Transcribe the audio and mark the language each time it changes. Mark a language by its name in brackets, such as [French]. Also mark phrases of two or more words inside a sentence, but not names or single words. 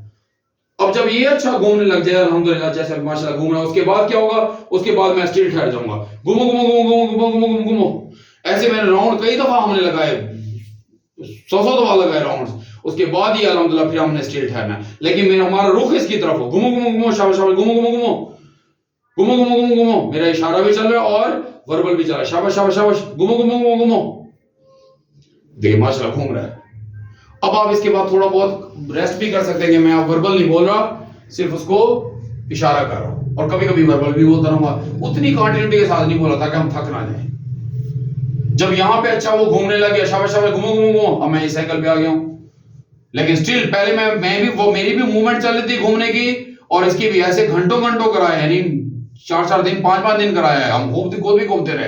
[Urdu] اب جب یہ اچھا گھومنے لگ جائے الحمدللہ، جیسے ماشاءاللہ گھوم رہا ہے، اس کے بعد کیا ہوگا، اس کے بعد میں اسٹل ٹھہر جاؤں گا, گھومو گھومو گھومو گھومو گھومو گھومو گھومو گھومو. ایسے میں نے راؤنڈ کئی دفعہ ہم نے لگائے، 100 دفعہ لگائے راؤنڈ. اس کے بعد ہی الحمدللہ پھر ہم نے اسٹل ٹھہرنا ہے، لیکن میرا ہمارا رخ اس کی طرف ہو, گھومو گھومو گھومو، شاباش شاباش، گھومو گھومو گھومو، گھومو گھومو گھومو گھومو. میرا اشارہ بھی چل رہا ہے اور وربل بھی چل رہا ہے, شاباش شاباش شاباش، گھومو گھومو گھومو گھومو. دیکھیے ماشاءاللہ گھوم رہا ہے۔ اب آپ اس کے بعد تھوڑا بہت ریسٹ بھی کر سکتے ہیں کہ میں اب وربل نہیں بول رہا، صرف اس کو اشارہ کر رہا ہوں، اور کبھی کبھی وربل بھی بولتا رہوں گا، اتنی کنٹینیوٹی کے ساتھ نہیں بولا تاکہ ہم تھک نہ جائے. جب یہاں پہ اچھا وہ گھومنے لگ گیا، شاباش شاباش، گھومو گھومو گھومو، اب میں اس سائیکل پہ آ گیا ہوں، لیکن اسٹل پہلے میں بھی وہ میری بھی موومنٹ چل رہی تھی گھومنے کی، اور اس کی بھی ایسے گھنٹوں گھنٹوں کرایا، یعنی 4 دن 5 دن کرایا ہے، ہم خود بھی گھومتے رہے.